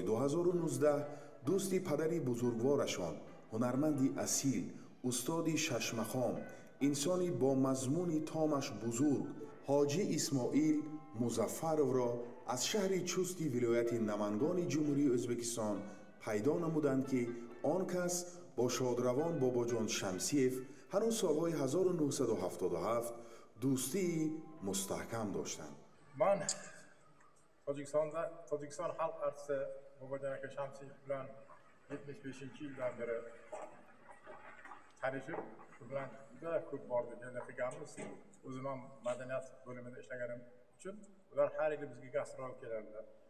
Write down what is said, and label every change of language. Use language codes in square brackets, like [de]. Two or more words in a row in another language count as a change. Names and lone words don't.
[tg] 2019 دوستی پدری بزرگوارشان، هنرمندی اصیل، استادی ششمخام، انسانی با مضمونی تامش بزرگ، حاجی اسماعیل مظفرov را از شهر چوستی ولایت نمنگان جمهوری ازبکستان پیدا نمودند که آن کس با شادروان باباجان شمسیف هنوز سالهای 1977 دوستی مستحکم داشتند. [uz] من Tojikiston xalq artisti Bobojon aka Shamsiyev bilan 75-yildan beri tanishib, u bilan juda ko'p bordik, endi qilganmiz. O'zim ham madaniyat bo'limida ishlaganim uchun ular har yili bizga gastrol keladilar.